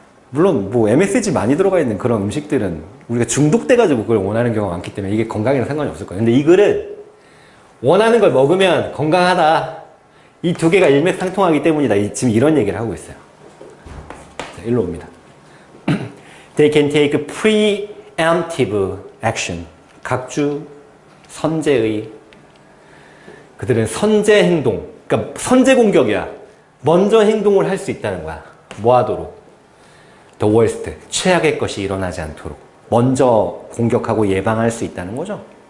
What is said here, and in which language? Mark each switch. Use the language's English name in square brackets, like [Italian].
[Korean] 물론 뭐 MSG 많이 들어가 있는 그런 음식들은 우리가 중독돼가지고 그걸 원하는 경우가 많기 때문에 이게 건강이랑 상관이 없을 거예요. 근데 이 글은 원하는 걸 먹으면 건강하다. 이 두 개가 일맥상통하기 때문이다. 지금 이런 얘기를 하고 있어요. 자, 일로 옵니다. [English] They can take preemptive action. [Korean] 각주 선제의, 그들은 선제 행동, 그러니까 선제 공격이야. 먼저 행동을 할 수 있다는 거야. 뭐 하도록? The worst, 최악의 것이 일어나지 않도록 먼저 공격하고 예방할 수 있다는 거죠.